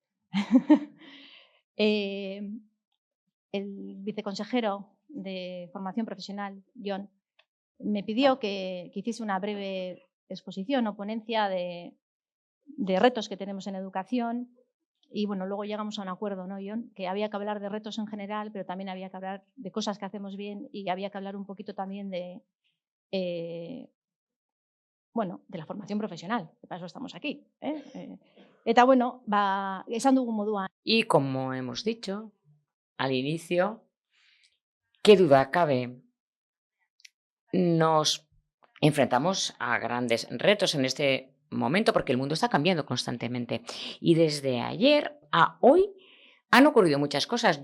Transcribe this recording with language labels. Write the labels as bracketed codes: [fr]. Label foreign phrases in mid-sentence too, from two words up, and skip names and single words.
[es] El viceconsejero de Formación Profesional, Jon, me pidió que hiciese una breve exposición o ponencia de retos que tenemos en educación. Y bueno, luego llegamos a un acuerdo, ¿no, Jon? Que había que hablar de retos en general, pero también había que hablar de cosas que hacemos bien y había que hablar un poquito también de la formación profesional, que para eso estamos aquí. [eu] Eta bueno, esan dugun moduan. [es] Y como hemos dicho al inicio, qué duda cabe, nos enfrentamos a grandes retos en este momento porque el mundo está cambiando constantemente. Y desde ayer a hoy han ocurrido muchas cosas.